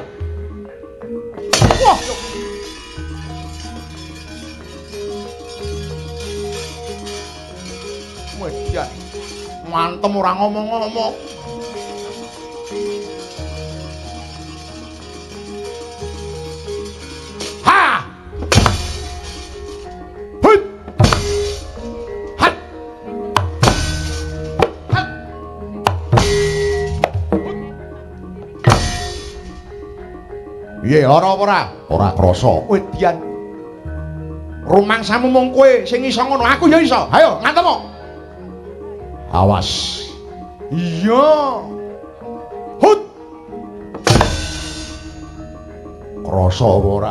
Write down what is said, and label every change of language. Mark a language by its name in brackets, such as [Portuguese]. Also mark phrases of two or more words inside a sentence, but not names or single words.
[Javanese] Wah. Wedyan. Mantem ora ngomong-ngomong. Ha! Hut! Hat! Hat! Iye, ora apa ora? Ora krasa. Wedyan. Rumangsamu mung kowe sing iso ngono, aku ya iso. Ayo, ngantem. Awas. Iya. Hut. Krasa apa ora?